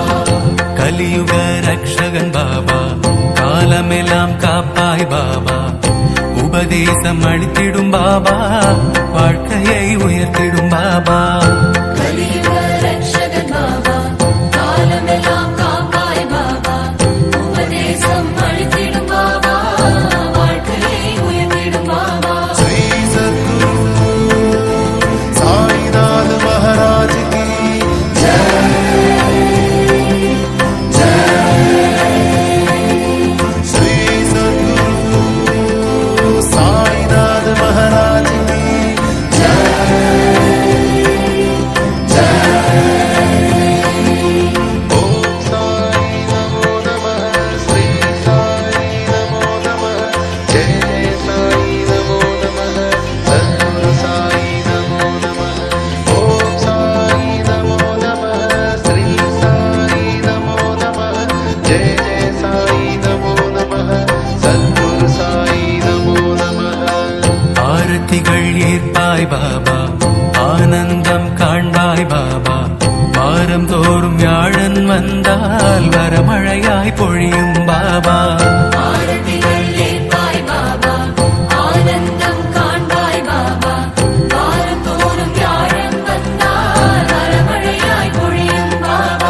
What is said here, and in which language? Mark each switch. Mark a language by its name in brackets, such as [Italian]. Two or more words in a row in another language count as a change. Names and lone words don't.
[Tamil] கலியுக ரக்ஷகன் பாபா காலமெல்லாம் காப்பாய் பாபா உபதேசம் அளித்திடும் பாபா வாழ்க்கையை உயர்த்திடும் பாபா கலியுக ரட்சகன் பாபா காலமெல்லாம் காப்பாய் பாபா உபதேசம் அளித்திடும் பாபா வாழ்க்கையை உயர்த்திடும் பாபா [Hindi] श्री सद्गुरु साईनाथ महाराज की श्री सद्गुरु साईनाथ महाराज की ओम [Sanskrit] साई नमो नमः श्री साई नमो नमः जय जय साई नमो नमः सद्गुरु साई नमो नमः ओम साई नमो नमः श्री साई नमो नमः जय जय साई नमो नमः सद्गुरु साई नमो नमः [Tamil] ஆரத்திகள் ஏற்பாய் பாபா ஆனந்தம் காண்பாய் பாபா வாரம் தோறும் வியாழன் வந்தால் வரமழையாய் பொழியும் பாபா ஆரத்திகள் ஏற்பாய் பாபா ஆனந்தம் காண்பாய் பாபா வாரந்தோறும் வியாழன் வந்தால் வரமழையாய் பொழியும் பாபா